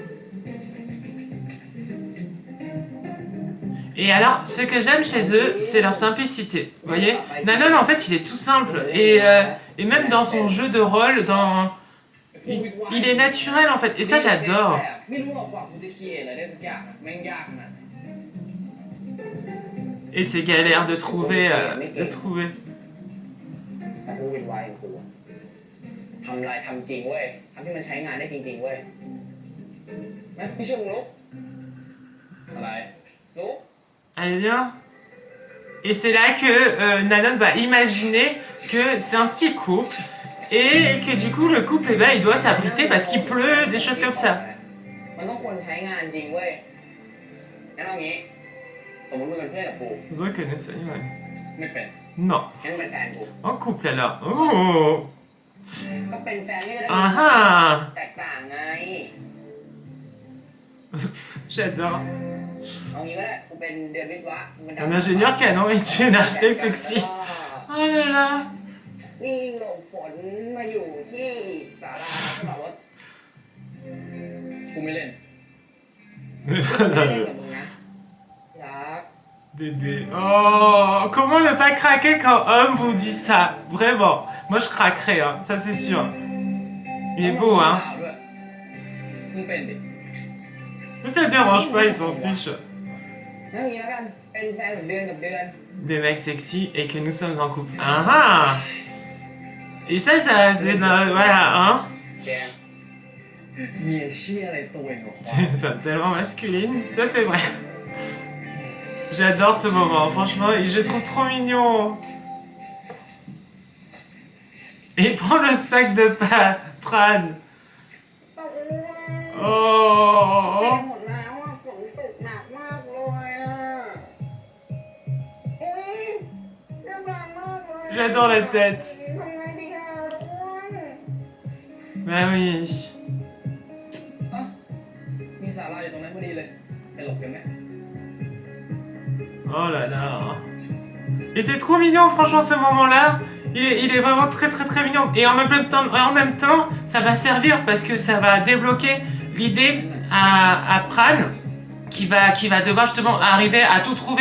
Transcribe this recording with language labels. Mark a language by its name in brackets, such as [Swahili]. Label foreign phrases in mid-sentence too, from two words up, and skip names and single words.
[French] Et alors, ce que j'aime chez eux, c'est leur simplicité. Vous voyez, Nanon, en fait, il est tout simple. Et même dans son jeu de rôle, il est naturel, en fait. Et ça, j'adore. Et c'est galère de trouver. [Thai] ทำอะไรทำจริงเว้ยทำที่มันใช้งานได้จริงๆเว้ยนะพี่ช่วยลุกอะไรลุก [French] Allez, viens. Et c'est là que Nanon va imaginer que c'est un petit couple et que du coup, le couple, eh ben, il doit s'abriter parce qu'il pleut, des choses comme ça. [Thai] มันต้องควรใช้งานจริงเว้ยงั้นเอางี้สมมติมึงเป็นเพื่อนกับกู [French] Vous reconnaissez ça, ouais. [Thai] ไม่เป็น [French] Non. [Thai] งั้นเป็นแฟนกู [French] En couple alors. Oh. [Thai] ก็เป็นแฟนนี่ก็ได้ [French] Ah ah. [Thai] แตกต่างไง [French] J'adore. [Thai] เอางี้ก็ได้กูเป็นเดือนวิศวะ [French] Un ingénieur canon et tu es un architecte sexy. Oh là là. [Thai] นี่หลบฝนมาอยู่ที่ศาลาก็แบบว่ากูไม่เล่น ไม่เล่นกับมึงนะรัก [French] Bébé. Oh, comment ne pas craquer quand homme vous dit ça? Vraiment. Moi, je craquerais, hein. Ça, c'est sûr. Il est beau, hein. [Thai] มึงเป็นดิ [French] Mais ça le dérange pas, il s'en fiche. [Thai] งั้นอย่างนี้แล้วกันเป็นแฟนแบบเดือนกับเดือน [French] Des mecs sexy et que nous sommes en couple. Ah ah. Et ça, c'est... Voilà, hein. [Thai] แกเมียเชี่ยอะไรตัวเองหรอ [French] C'est une femme tellement masculine. Ça, c'est vrai. J'adore ce moment. Franchement, je le trouve trop mignon. Et il prend le sac de Pran. Oh. [Thai] หมดแล้วอ่ะฝนตกหนักมากเลยอ่ะอุ้ยเรื่องดังมากเลย [French] J'adore la tête. [Thai] ทำไงดีอ่ะทุกคน [French] Bah oui. [Thai] มีศาลาอยู่ตรงนั้นพอดีเลยไปหลบกันไหม [French] Oh là là. Et c'est trop mignon, franchement, ce moment-là. Il est vraiment très très très mignon. Et en même temps, ça va servir parce que ça va débloquer l'idée à Pran qui va devoir justement arriver à tout trouver.